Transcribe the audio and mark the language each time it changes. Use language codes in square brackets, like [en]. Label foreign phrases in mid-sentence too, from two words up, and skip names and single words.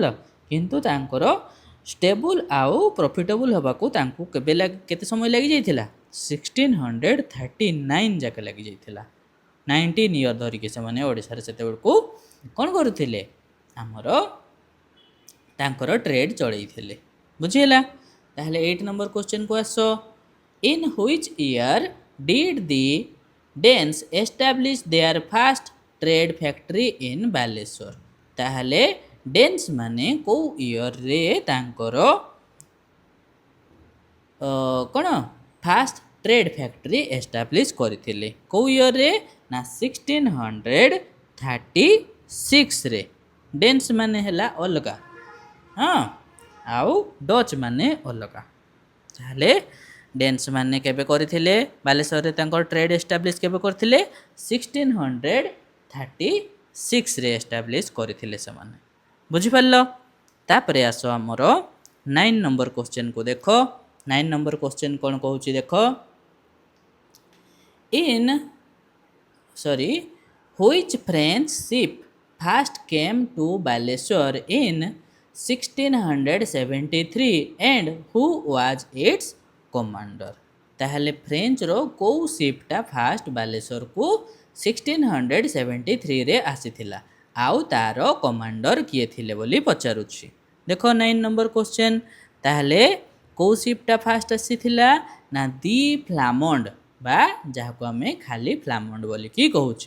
[or] କିନ୍ତୁ ତାଙ୍କର ଷ୍ଟେବୁଲ୍ ଆଉ ପ୍ରଫିଟେବୁଲ୍ ହେବାକୁ ତାଙ୍କୁ କେତେ ସମୟ ଲାଗିଯାଇଥିଲା? 1639 ଯାକେ ଲାଗିଯାଇଥିଲା। 19 ଇୟର୍ ଧରିକି ସେମାନେ ଓଡ଼ିଶାରେ ସେତେବେଳକୁ କ'ଣ କରୁଥିଲେ? ଆମର ତାଙ୍କର ଟ୍ରେଡ୍ ଚଳେଇଥିଲେ। ବୁଝିହେଲା? ତାହେଲେ 8 [en] number question [or] ଆସ। [en] In which year did the Danes establish their first trade factory in Baleswar? [or] ତାହେଲେ ଡେନ୍ସ ମାନେ କେଉଁ ଇୟର୍ରେ ତାଙ୍କର କ'ଣ [en] first trade factory establish [or] କରିଥିଲେ? କେଉଁ ଇୟର୍ରେ ନା 1636ରେ। ଡେନ୍ସ ମାନେ ହେଲା ଅଲଗା, ହଁ, ଆଉ ଡଚ୍ ମାନେ ଅଲଗା। ତାହେଲେ ଡେନ୍ସ ମାନେ କେବେ କରିଥିଲେ? ବାଲେଶ୍ୱରରେ ତାଙ୍କର [en] trade establish [or] କେବେ କରିଥିଲେ? 1636ରେ ଏଷ୍ଟାବ୍ଲିଶ କରିଥିଲେ ସେମାନେ। ବୁଝିପାରିଲ? ତାପରେ ଆସ ଆମର 9 [en] number question [or] ଦେଖ। 9 [en] number question [or] କ'ଣ କହୁଛି ଦେଖ, [en] which French ship first came to Baleswar in 1673 and who was its commander? [or] ତାହେଲେ ଫ୍ରେଞ୍ଚର କେଉଁ ସିପ୍ଟା ଫାଷ୍ଟ ବାଲେଶ୍ୱରକୁ 1673ରେ ଆସିଥିଲା ଆଉ ତାର କମାଣ୍ଡର କିଏ ଥିଲେ ବୋଲି ପଚାରୁଛି। ଦେଖ 9 [en] number question. [or] ତାହେଲେ କେଉଁ ସିପ୍ଟା ଫାଷ୍ଟ ଆସିଥିଲା ନା ଦି ଫ୍ଲାମଣ୍ଡ, ବା ଯାହାକୁ ଆମେ ଖାଲି ଫ୍ଲାମଣ୍ଡ ବୋଲିକି କହୁଛେ।